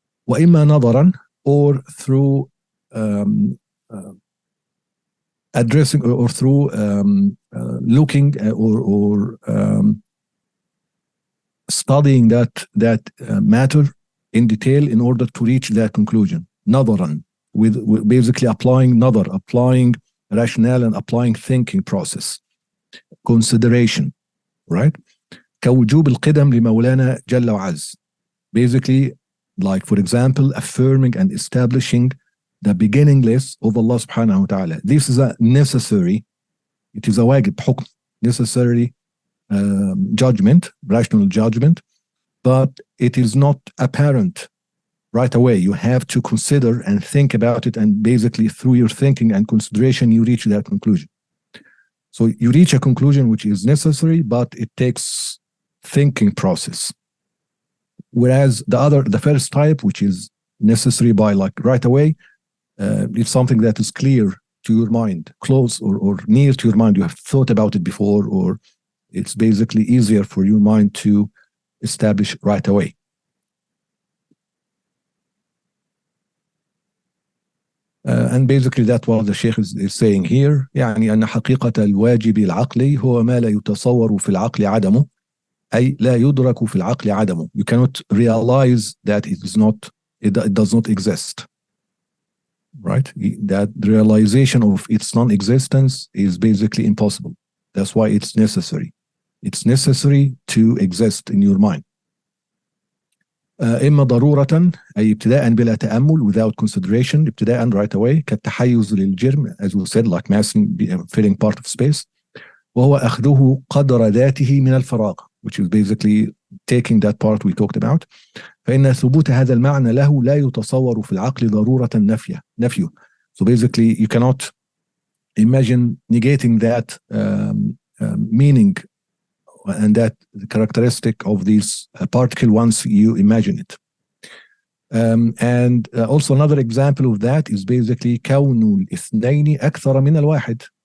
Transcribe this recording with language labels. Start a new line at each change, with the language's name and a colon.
Arabic: وإما نظرا,
English: or through addressing or through looking or studying that matter in detail in order to reach that conclusion. نظرا, with basically applying applying rationale and applying thinking process. Consideration, right?
Arabic: كوجوب القدم لمولانا جل وعز.
English: Basically, like for example, affirming and establishing the beginningless of Allah subhanahu wa ta'ala. This is a necessary, it is a wajib, حكم, necessary judgment, rational judgment, but it is not apparent right away. You have to consider and think about it, and basically through your thinking and consideration you reach that conclusion. So you reach a conclusion which is necessary, but it takes thinking process. Whereas the first type, which is necessary by like right away, it's something that is clear to your mind, close or near to your mind. You have thought about it before, or it's basically easier for your mind to establish right away. And basically that's what the Sheikh is saying here.
Arabic: يعني أن حقيقة الواجب العقلي هو ما لا يتصور في العقل عدمه، أي لا يدرك في العقل عدمه.
English: You cannot realize that it does not exist, right? That realization of its non-existence is basically impossible. That's why it's necessary. It's necessary to exist in your mind.
Arabic: إما ضرورة, أي ابتداء بلا تأمل,
English: without consideration, ابتداء right away,
Arabic: كالتحيز للجرم,
English: as we said, like massing, filling part of space.
Arabic: وهو أخذه قدر ذاته من الفراغ,
English: which is basically taking that part we talked about.
Arabic: فإن ثبوت هذا المعنى له لا يتصور في العقل ضرورة نفيه.
English: So basically you cannot imagine negating that meaning and that characteristic of this particle once you imagine it. And also another example of that is basically
Arabic: كون الاثنين أكثر من الواحد.